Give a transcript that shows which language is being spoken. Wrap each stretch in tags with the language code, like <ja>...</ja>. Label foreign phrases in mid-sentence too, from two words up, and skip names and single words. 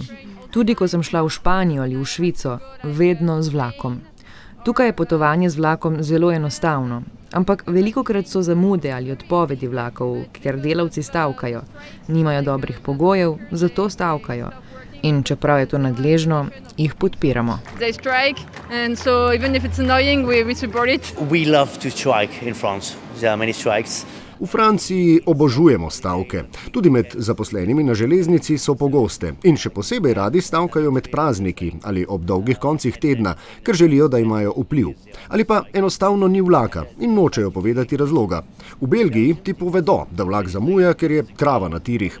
<sl>Tudi ko sem šla v Španijo ali v Švico, vedno z vlakom. Tukaj je potovanje z vlakom zelo enostavno, ampak velikokrat so zamude ali odpovedi vlakov, ker delavci stavkajo. Nimajo dobrih pogojev, zato stavkajo. In čeprav je to nadležno, jih podpiramo.</sl> <en>They strike, and so even if it's annoying, we support it. We love to strike in France. There are many strikes.</en> <sl>V Franciji obožujemo stavke. Tudi med zaposlenimi na železnici so pogoste in še posebej radi stavkajo med prazniki ali ob dolgih koncih tedna, ker želijo, da imajo vpliv. Ali pa enostavno ni vlaka in nočejo povedati razloga. V Belgiji ti povedo, da vlak zamuja, ker je trava na tirih.</sl>